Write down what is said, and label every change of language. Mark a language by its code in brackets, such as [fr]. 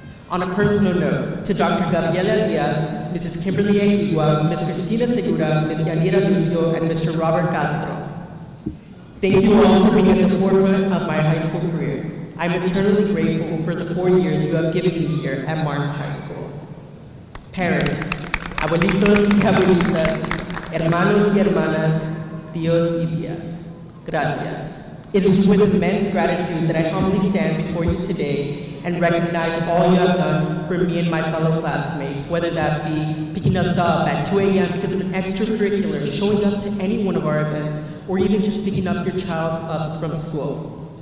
[en] On a personal note, to Dr. Gabriela Diaz, Mrs. Kimberly Equigua, Ms. Cristina Segura, Ms. Yanira Lucio, and Mr. Robert Castro, thank you all for being at the forefront of my high school career. I'm eternally grateful for the 4 years you have given me here at Martin High School. Parents, [es] abuelitos y abuelitas, hermanos y hermanas, tíos y tías, gracias. [en] It is with immense gratitude that I humbly stand before you today and recognize all you have done for me and my fellow classmates, whether that be picking us up at 2 a.m. because of an extracurricular, showing up to any one of our events, or even just picking up your child up from school.